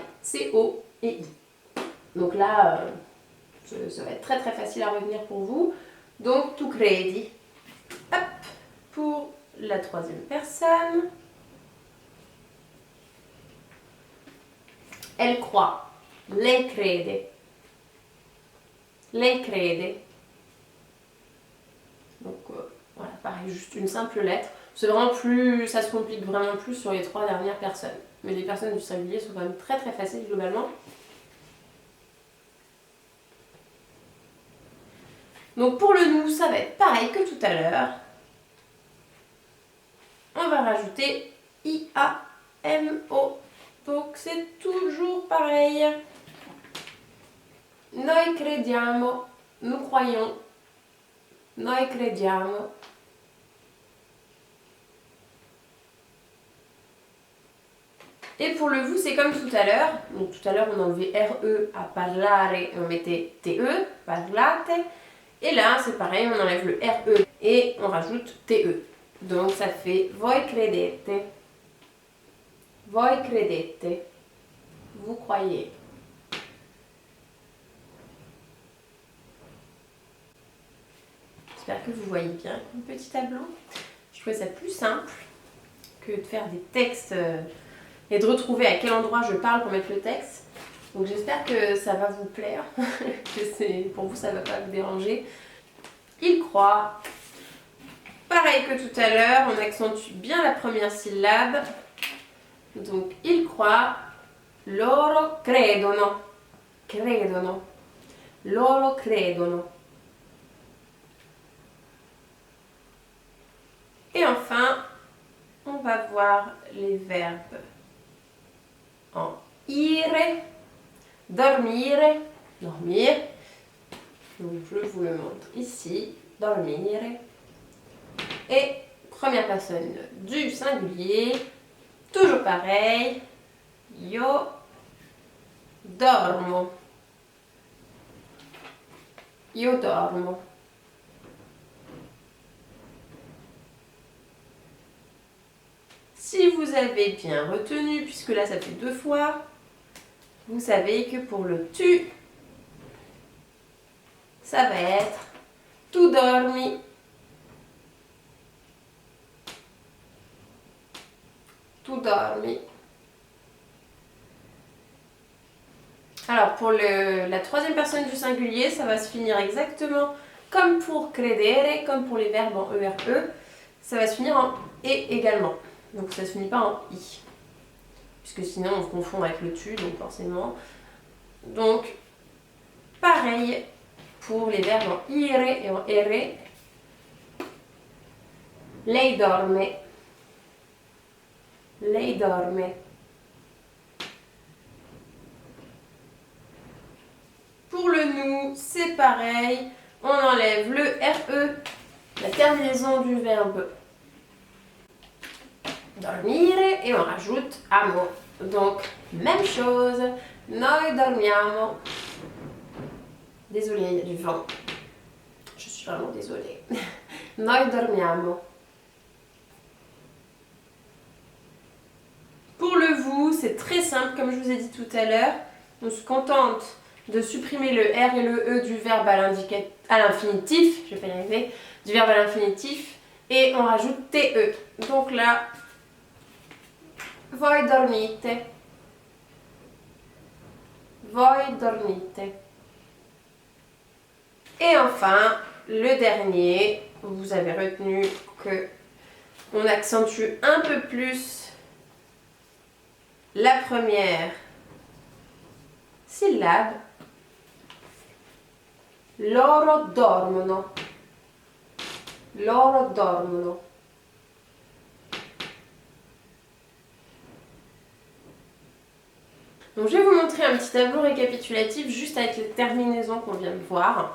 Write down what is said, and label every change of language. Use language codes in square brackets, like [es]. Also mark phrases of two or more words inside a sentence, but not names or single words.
[fr] C'est O et I. Donc là, ça va être très très facile à revenir pour vous. [it] Donc, tu credi. [fr] Hop, pour la troisième personne. Elle croit. [it] Lei crede. Lei crede. [fr] Donc, voilà, pareil, juste une simple lettre. C'est vraiment plus, ça se complique vraiment plus sur les trois dernières personnes. Mais les personnes du singulier sont quand même très très faciles globalement. Donc pour le nous, ça va être pareil que tout à l'heure. On va rajouter IAMO. Donc c'est toujours pareil. [it] Noi crediamo. [fr] Nous croyons. [it] Noi crediamo. [fr] Et pour le vous, c'est comme tout à l'heure. Donc tout à l'heure, on enlevait RE à parlare et on mettait TE, parlate. Et là, c'est pareil, on enlève le RE et on rajoute TE. Donc ça fait [it] voi credete. Voi credete. [fr] Vous croyez. J'espère que vous voyez bien mon petit tableau. Je trouvais ça plus simple que de faire des textes et de retrouver à quel endroit je parle pour mettre le texte. Donc j'espère que ça va vous plaire, que pour vous ça ne va pas vous déranger. Il croit. Pareil que tout à l'heure, on accentue bien la première syllabe. Donc il croit. [it] Loro credono. Credono. Loro credono. [fr] Et enfin, on va voir les verbes en ire, dormire, dormir. Donc je vous le montre ici, dormire. Et première personne du singulier, toujours pareil, [it] io dormo. Io dormo. [fr] Si vous avez bien retenu, puisque là ça fait 2 fois, vous savez que pour le tu, ça va être [it] tu dormi. Tu dormi. [fr] Alors pour la troisième personne du singulier, ça va se finir exactement comme pour credere, comme pour les verbes en ERE. Ça va se finir en et également. Donc ça ne se finit pas en i. Puisque sinon on se confond avec le tu, donc forcément. Donc pareil pour les verbes en ire et en ere. [it] Lei dorme. Lei dorme. [fr] Pour le nous, c'est pareil. On enlève le RE, la terminaison du verbe dormire, et on rajoute amo. Donc, même chose. [it] Noi dormiamo. [fr] Désolée, il y a du vent. Je suis vraiment désolée. [it] Noi dormiamo. [fr] Pour le vous, c'est très simple, comme je vous ai dit tout à l'heure. On se contente de supprimer le R et le E du verbe à l'infinitif, je vais pas y arriver, du verbe à l'infinitif, et on rajoute TE. Donc là, [it] voi dormite. Voi dormite. [fr] Et enfin, le dernier, vous avez retenu que on accentue un peu plus la première syllabe. [it] Loro dormono. Loro dormono. [fr] Donc je vais vous montrer un petit tableau récapitulatif juste avec les terminaisons qu'on vient de voir.